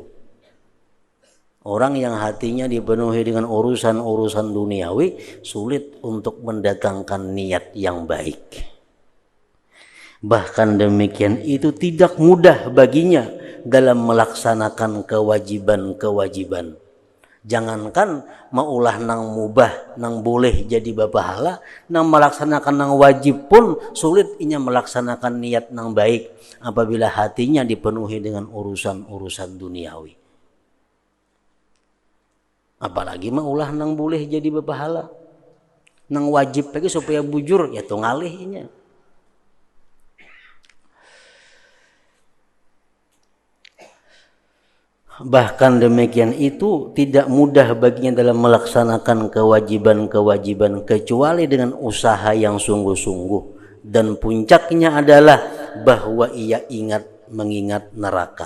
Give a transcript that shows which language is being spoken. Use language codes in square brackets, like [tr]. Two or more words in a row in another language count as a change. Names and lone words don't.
[id] Orang yang hatinya dipenuhi dengan urusan-urusan duniawi sulit untuk mendatangkan niat yang baik. Bahkan demikian itu tidak mudah baginya dalam melaksanakan kewajiban-kewajiban. [bjn] Jangankan maulah nang mubah, nang boleh jadi bapahala, nang melaksanakan nang wajib pun sulit inya melaksanakan niat nang baik apabila hatinya dipenuhi dengan urusan-urusan duniawi. Apalagi maulah nang boleh jadi bapahala, nang wajib lagi supaya bujur ya tuh ngalihnya. [id] Bahkan demikian itu tidak mudah baginya dalam melaksanakan kewajiban-kewajiban kecuali dengan usaha yang sungguh-sungguh, dan puncaknya adalah bahwa ia mengingat neraka.